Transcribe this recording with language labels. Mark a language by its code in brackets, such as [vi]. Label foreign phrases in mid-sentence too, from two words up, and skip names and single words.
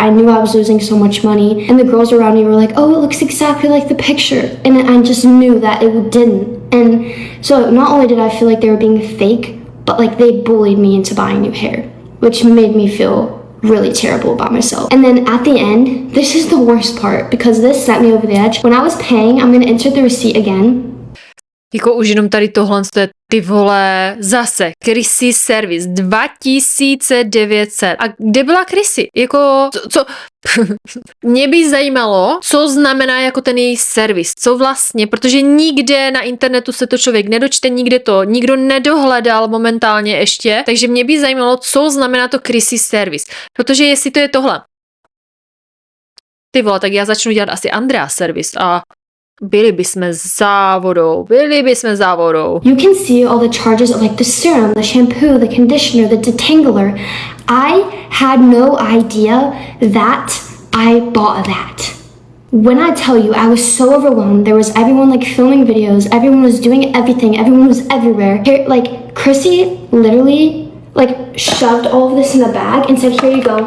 [en] I knew I was losing so much money, and the girls around me were like, oh, it looks exactly like the picture, and I just knew that it didn't. And so not only did I feel like they were being fake, but like they bullied me into buying new hair, which made me feel really terrible about myself. And then at the end, this is the worst part because this sent me over the edge. When I was paying, I'm gonna insert the receipt again. [cs] Jako už jenom tady tohle, to je ty vole, zase Chrissy servis 2900. A kde byla Chrissy? Jako, co? Mě by zajímalo, co znamená jako ten její servis, co vlastně, protože nikde na internetu se to člověk nedočte, nikdo nedohledal momentálně ještě, takže mě by zajímalo, co znamená to Chrissy servis, protože jestli to je tohle, ty vole, tak já začnu dělat asi Andrea servis a byli bychom závodou. [en] You can see all the charges of like the serum, the shampoo, the conditioner, the detangler. I had no idea that I bought that. When I tell you, I was so overwhelmed. There was everyone like filming videos. Everyone was doing everything. Everyone was everywhere. Here, like Chrissy literally like shoved all of this in the bag and said, here you go.